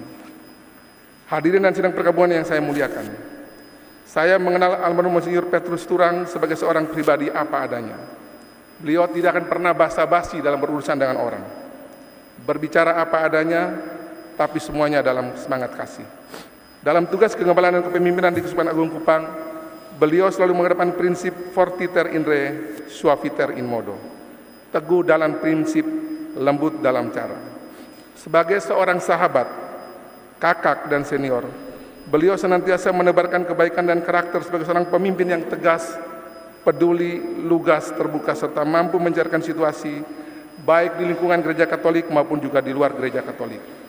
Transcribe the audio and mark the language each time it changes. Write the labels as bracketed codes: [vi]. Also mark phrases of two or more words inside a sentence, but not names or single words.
[id] Hadirin dan sidang perkabungan yang saya muliakan, saya mengenal almarhum Monsinyur Petrus Turang sebagai seorang pribadi apa adanya. Beliau tidak akan pernah basa-basi dalam berurusan dengan orang, berbicara apa adanya, tapi semuanya dalam semangat kasih. Dalam tugas kegembalaan dan kepemimpinan di Keuskupan Agung Kupang, beliau selalu mengedepankan prinsip [la] fortiter in re, suaviter in modo, [id] teguh dalam prinsip, lembut dalam cara. Sebagai seorang sahabat, kakak, dan senior, beliau senantiasa menebarkan kebaikan dan karakter sebagai seorang pemimpin yang tegas, peduli, lugas, terbuka, serta mampu mencairkan situasi baik di lingkungan gereja Katolik maupun juga di luar gereja Katolik.